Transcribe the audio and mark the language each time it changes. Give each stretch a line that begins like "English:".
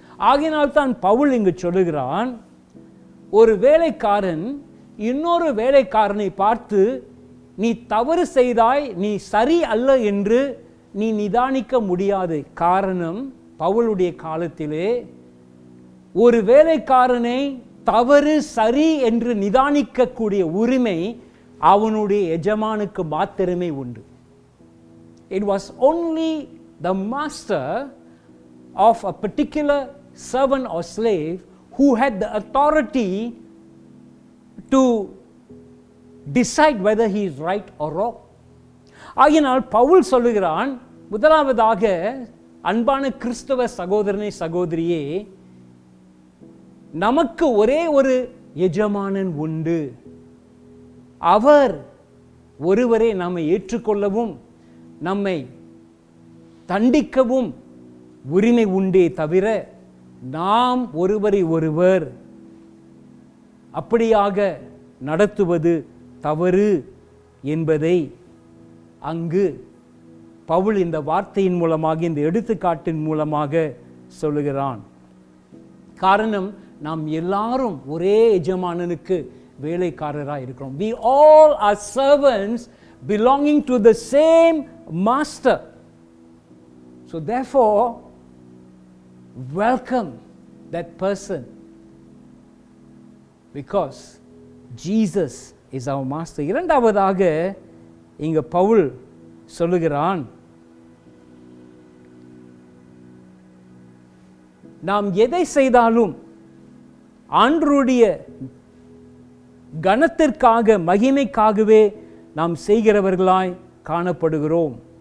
Tamil: ஆகினால் தான் பவுல் இங்கு சொல்லுகிறான், ஒரு வேலைக்காரன் இன்னொரு வேலைக்காரனை பார்த்து நீ தவறு செய்தாய், நீ சரி அல்ல என்று நீ நிதானிக்க முடியாது. காரணம், பவுலுடைய காலத்திலே ஒரு வேலைக்காரனை தவறு சரி என்று நிதானிக்கக்கூடிய உரிமை அவனுடைய எஜமானுக்கு மாத்திரமே உண்டு.
English: It was only the master of a particular servant or slave who had the authority to decide whether he is right or wrong.
Tamil: ஆகினால் பவுல் சொல்லுகிறான், முதலாவதாக அன்பான கிறிஸ்தவ சகோதரனே சகோதரியே, நமக்கு ஒரே ஒரு எஜமானன் உண்டு. அவர் ஒருவரே நம்மை ஏற்றுக்கொள்ளவும் நம்மை தண்டிக்கவும் உரிமை உண்டே தவிர நாம் ஒருவரை ஒருவர் அப்படியாக நடத்துவது தவறு என்பதை அங்கு பவுல் இந்த வார்த்தையின் மூலமாக, இந்த எடுத்துக்காட்டின் மூலமாக சொல்லுகிறான். காரணம், நாம் எல்லாரும் ஒரே எஜமானனுக்கு வேலைக்காரராக இருக்கிறோம்.
English: We all are servants belonging to the same master. So therefore, welcome that person, because Jesus is our master.
Tamil: இரண்டாவதாக இங்க பவுல் சொல்லுகிறான், நாம் எதை செய்தாலும் ஆண்டவருடைய கனத்திற்காக, மகிமைக்காகவே நாம் செய்கிறவர்களாய் காணப்படுகிறோம்.